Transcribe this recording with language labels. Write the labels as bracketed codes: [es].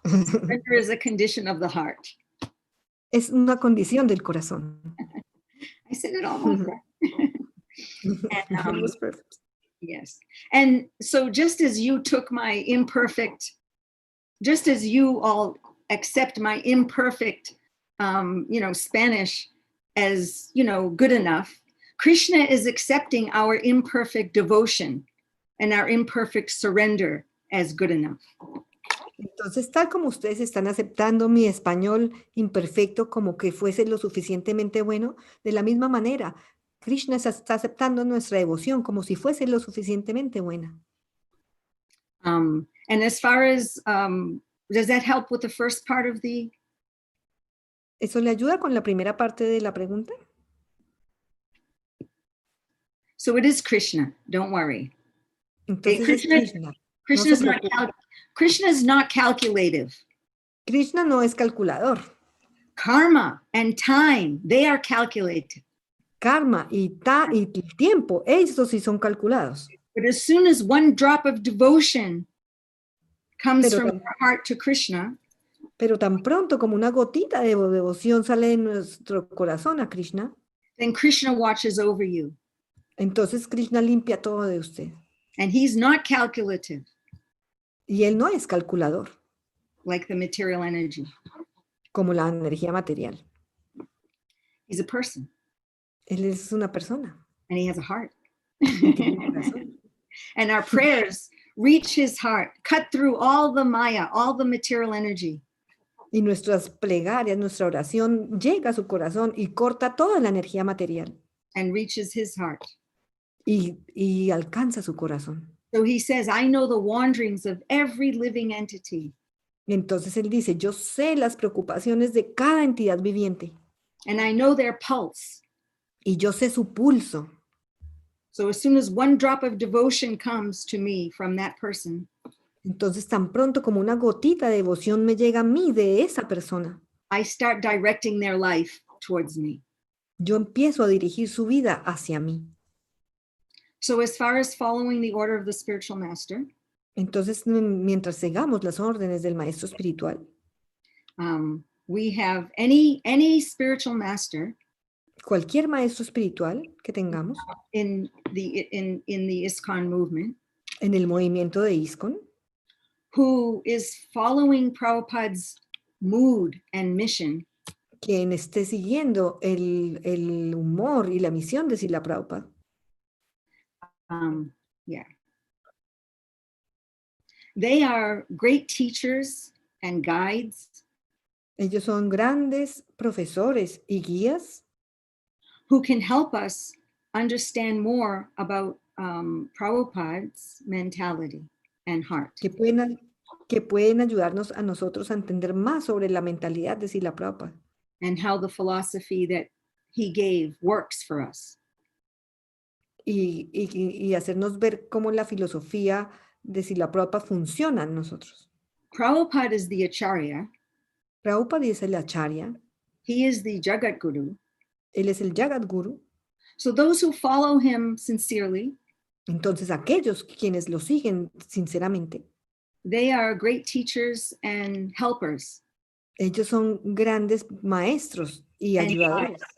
[en] Surrender is a condition of the heart. [es] Es una condición del corazón. [en] I said it almost. It was perfect. Yes. And so just as you took my imperfect, just as you all accept my imperfect, Spanish as, good enough, Krishna is accepting our imperfect devotion and our imperfect surrender as good enough. [es] Entonces, tal como ustedes están aceptando mi español imperfecto como que fuese lo suficientemente bueno, de la misma manera, Krishna está aceptando nuestra devoción como si fuese lo suficientemente buena. [en] And as far as, does that help with the first part of the? [es] ¿Eso le ayuda con la primera parte de la pregunta? [en] So it is Krishna, don't worry. [es] Entonces es Krishna. [en] Krishna is not calculative. [es] Krishna no es calculador. [en] Karma and time, they are calculated. [es] Karma y el tiempo, esos sí son calculados. [en] But as soon as one drop of devotion comes from your heart to Krishna, [es] pero tan pronto como una gotita de devoción sale de nuestro corazón a Krishna, [en] then Krishna watches over you. [es] Entonces Krishna limpia todo de usted. [en] And he's not calculative. [es] Y él no es calculador. [en] Like the material energy. [es] Como la energía material. [en] He's a person. [es] Él es una persona. [en] And he has a heart. And our prayers reach his heart, cut through all the maya, all the material energy. [es] Y nuestras plegarias, nuestra oración llega a su corazón y corta toda la energía material. [en] And reaches his heart. [es] Y alcanza su corazón. [en] So he says, I know the wanderings of every living entity. [es] Entonces él dice, yo sé las preocupaciones de cada entidad viviente. [en] And I know their pulse. [es] Y yo sé su pulso. [en] So as soon as one drop of devotion comes to me from that person, [es] entonces tan pronto como una gotita de devoción me llega a mí de esa persona, [en] I start directing their life towards me. [es] Yo empiezo a dirigir su vida hacia mí. [en] So as far as following the order of the spiritual master, [es] entonces mientras sigamos las órdenes del maestro espiritual, [en] we have any spiritual master, [es] cualquier maestro espiritual que tengamos [en] in the ISKCON movement, [es] en el movimiento de ISKCON, [en] who is following Prabhupada's mood and mission, [es] quien esté siguiendo el humor y la misión de Srila Prabhupada. [en] Yeah. They are great teachers and guides. [es] Ellos son grandes profesores y guías [en] who can help us understand more about Prabhupada's mentality and heart. [es] Que pueden ayudarnos a nosotros a entender más sobre la mentalidad de Srila Prabhupada. [en] And how the philosophy that he gave works for us. [es] Y hacernos ver cómo la filosofía de Srila Prabhupada funciona en nosotros. [en] Prabhupada is the Acharya. [es] Prabhupada es el Acharya. [en] He is the Jagat Guru. [es] Él es el Jagat Guru. [en] So those who follow him sincerely, [es] entonces aquellos quienes lo siguen sinceramente, [en] they are great teachers and helpers. [es] Ellos son grandes maestros y ayudadores.